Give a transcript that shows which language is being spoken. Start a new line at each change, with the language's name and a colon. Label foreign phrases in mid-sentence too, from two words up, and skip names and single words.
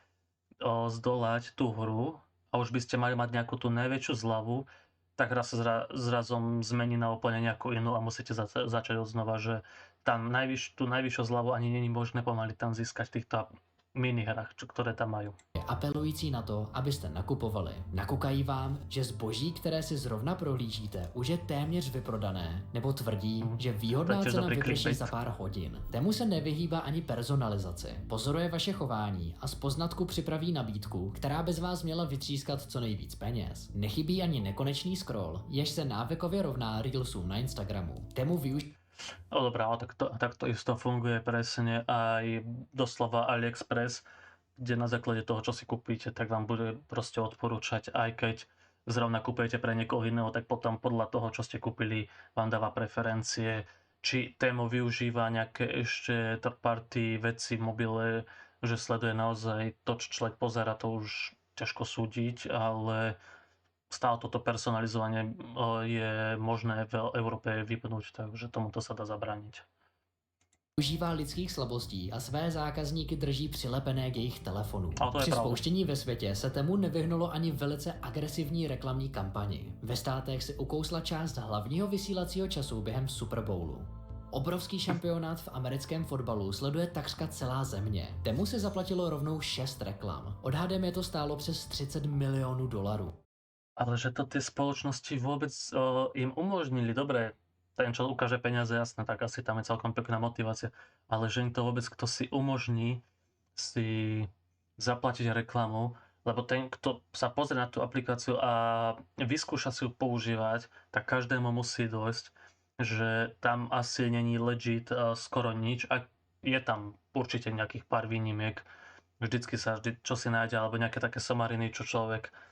Slovak: zdolať tú hru a už by ste mali mať nejakú tú najväčšiu zľavu, tak raz sa zrazom zmení na úplne nejakú inú a musíte začať od znova, že tam tú najvyššiu zľavu ani není možné pomaly tam získať v týchto minihrách, ktoré tam majú.
Czech: Apelující na to, abyste nakupovali. Nakukají vám, že zboží, které si zrovna prohlížíte, už je téměř vyprodané, nebo tvrdí, že výhodná
Slovak: To je
Czech: cena
Slovak: dobrý
Czech: vyprší
Slovak: clickbait.
Czech: za pár hodin. Tému se nevyhýbá ani personalizaci. Pozoruje vaše chování a z poznatku připraví nabídku, která by z vás měla vytřískat co nejvíc peněz. Nechybí ani nekonečný scroll, jež se návykově rovná Reelsům na Instagramu. Tému využít
Slovak: No dobrá, ale takto isto funguje presne aj doslova AliExpress, kde na základe toho, čo si kúpite, tak vám bude proste odporúčať, aj keď zrovna kúpujete pre niekoho iného, tak potom podľa toho, čo ste kúpili, vám dáva preferencie. Či tému využíva nejaké ešte
English: third party
Slovak: veci v mobile, že sleduje naozaj to, čo človek pozerá, to už ťažko súdiť, ale stále toto personalizovanie je možné v Európe vypnúť, takže tomuto sa dá zabrániť.
Czech: Užívá lidských slabostí a své zákazníky drží přilepené k jejich telefonů.
Slovak: Ale to je
Czech: Při
Slovak: pravda.
Czech: spouštění ve světě se tému nevyhnulo ani velice agresivní reklamní kampani. Ve státech si ukousla část hlavního vysílacího času během Super Bowlu. Obrovský šampionát v americkém fotbalu sleduje takřka celá země. Tému se zaplatilo rovnou 6 reklam. Odhadem je to stálo přes 30 milionů dolarů.
Slovak: Ale že to tie spoločnosti vôbec im umožnili, dobre, ten, čo ukáže peniaze, jasné, tak asi tam je celkom pekná motivácia, ale že im to vôbec kto si umožní si zaplatiť reklamu, lebo ten, kto sa pozrie na tú aplikáciu a vyskúša si ju používať, tak každému musí dôjsť, že tam asi není legit skoro nič, a je tam určite nejakých pár výnimiek, vždycky sa čo si nájde, alebo nejaké také somariny, čo človek